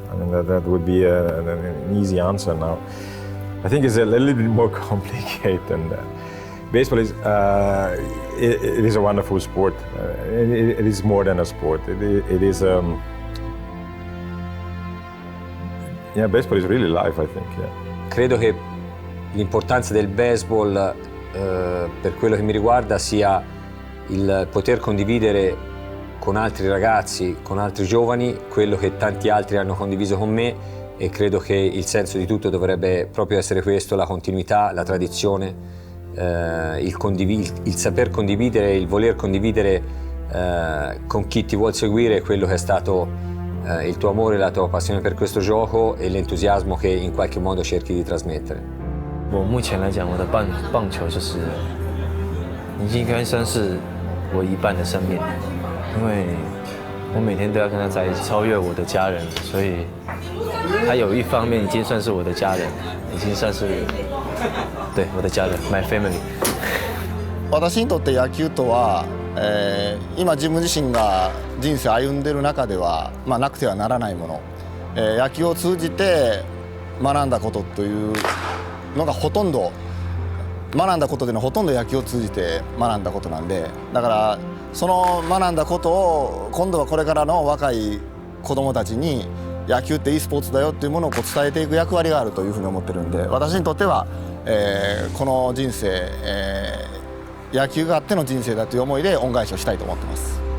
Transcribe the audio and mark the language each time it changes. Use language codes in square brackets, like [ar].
[en] I mean, that would be an easy answer now. I think it's a little bit more complicated than that. Baseball is, it is a wonderful sport. It is more than a sport. It is, baseball is really life, I think, yeah. [it] Credo che l'importanza del baseball, per quello che mi riguarda, sia il poter condividere con altri ragazzi, con altri giovani, quello che tanti altri hanno condiviso con me, e credo che il senso di tutto dovrebbe proprio essere questo: la continuità, la tradizione, il saper condividere, il voler condividere con chi ti vuol seguire quello che è stato il tuo amore, la tua passione per questo gioco e l'entusiasmo che in qualche modo cerchi di trasmettere. [zh] 我目前来讲，我的棒球就是已经应该算是我一半的生命，因为我每天都要跟他在一起，超越我的家人，所以他有一方面已经算是我的家人，已经算是对我的家人 ， [en] my family。 [ja] 私にとって野球とは、今自分自身が人生を歩んでいる中では、なくてはならないもの、野球を通じて学んだことというのがほとんど、学んだことでのほとんど野球を通じて学んだことなんで、だからその学んだことを今度はこれからの若い子どもたちに野球っていいスポーツだよっていうものを伝えていく役割があるというふうに思ってるんで、私にとっては、この人生、野球があっての人生だという思いで恩返しをしたいと思ってます。